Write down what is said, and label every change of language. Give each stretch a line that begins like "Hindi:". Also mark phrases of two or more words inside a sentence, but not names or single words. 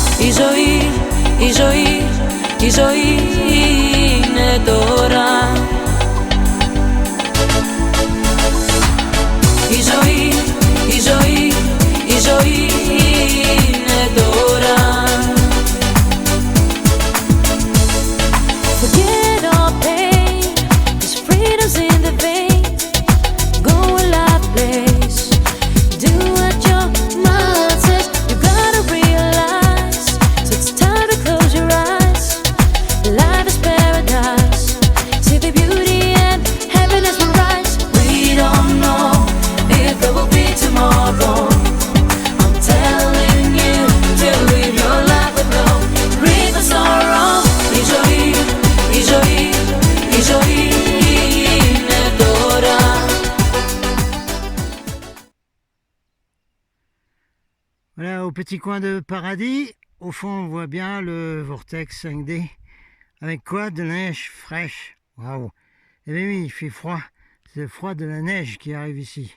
Greek: η ζωή, η ζωή, η ζωή είναι τώρα. Η ζωή, η ζωή, η ζωή είναι τώρα.
English: Forget all pain, this freedom's in the veins. Go a life place, do what your mind says. You gotta realize, so it's time to close your eyes. Life is paradise, see the beauty and happiness will rise. We don't know if there will be tomorrow. I'm telling you to live your life with no grief and sorrow.
Greek: Η ζωή, η ζωή, η ζωή είναι τώρα.
French: Voilà, au petit coin de paradis, au fond on voit bien le vortex 5D. Avec quoi? De la neige fraîche. Waouh! Eh bien oui, il fait froid. C'est le froid de la neige qui arrive ici.